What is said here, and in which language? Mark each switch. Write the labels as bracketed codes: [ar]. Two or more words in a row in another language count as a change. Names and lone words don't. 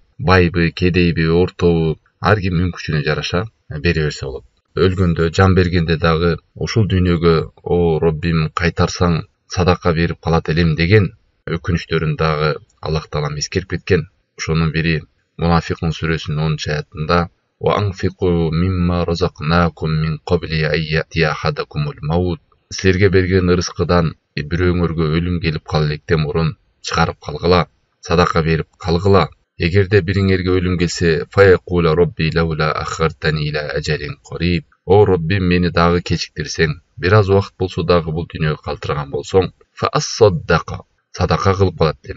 [ky] Байбы, кедейби, ортобу, ар ким мүмкүнчүнө жараша бере берсе болот. Өлгөндө, жан бергенде дагы ушул дүйнөгө о Роббим кайтарсаң садака берип калат элем деген өкүнүчтөрүн дагы Аллах таалам эскерип кеткен. Ошонун бири Мунафикун сүрөсүнүн 10-аятында [ar] "وأنفقوا مما رزقناكم من قبل أن يأتي أحدكم الموت". [ky] Силерге берген ырыскыдан бирөөңөргө өлүм келип кала электен мурун чыгарып калгыла, садака берип калгыла. Эгерде бириңерге өлүм келсе, [ar] فيقول رب لولا أخرتني إلى أجل قريب. [ky] О Роббим, мени дагы кечиктирсең, бир аз убакыт болсо дагы бул дүйнөгө калтырган болсоң, фассаддака, садака кылып калат элем.